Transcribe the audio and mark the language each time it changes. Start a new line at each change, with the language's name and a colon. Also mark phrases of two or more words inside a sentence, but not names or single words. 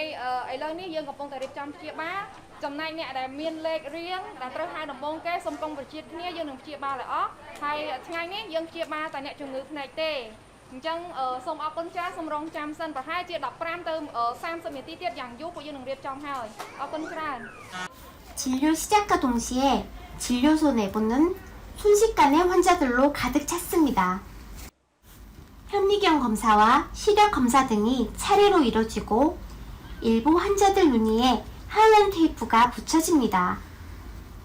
Khmer: ឥឡូវនេះយើងកំពុងតែរៀបចំព្យាបាលចំណែកអ្នកដែលមានលេខរៀងដែលត្រូវហៅដំបូងគេសូមកុំប្រជាតិគ្នាយើងនឹងព្យាបាលឲ្យអស់ហើយថ្ងៃនេះយើងព្យាបាលតែអ្នកជំងឺភ្នែកទេអញ្ចឹងសូមអរគុណចាស់សូមរងចាំសិនប្រហែលជា15ទៅ30នាទីទៀតយ៉ាងយូរពួកយើងនឹងរៀបចំហើយអរគុណច្រើន
Korean: 진료 시작과 동시에 진료소 내부는 순식간에 환자들로 가득 찼습니다. 현미경 검사와 시력 검사 등이 차례로 이뤄지고 일부 환자들 눈이에 하얀 테이프가 붙여집니다.